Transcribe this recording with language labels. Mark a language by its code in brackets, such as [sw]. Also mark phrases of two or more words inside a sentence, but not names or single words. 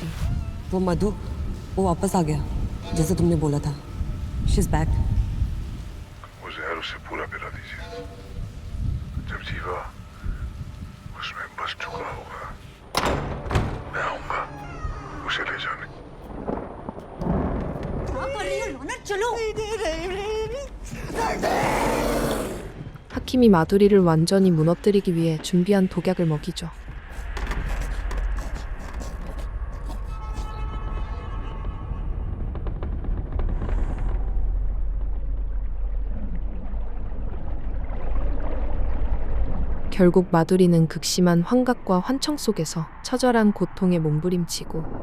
[hi] वो मधु वो वापस आ गया जैसे तुमने बोला था [en] she is back [hi] वो जहर उसे पूरा पिला दीजिए जब जीवा उसमें बस चुका होगा मैं आऊंगा उसे ले जाने चलो [ko] 하킴이 마두리를 완전히 무너뜨리기 위해 준비한 독약을 먹이죠. 결국 마두리는 극심한 환각과 환청 속에서 처절한 고통에 몸부림치고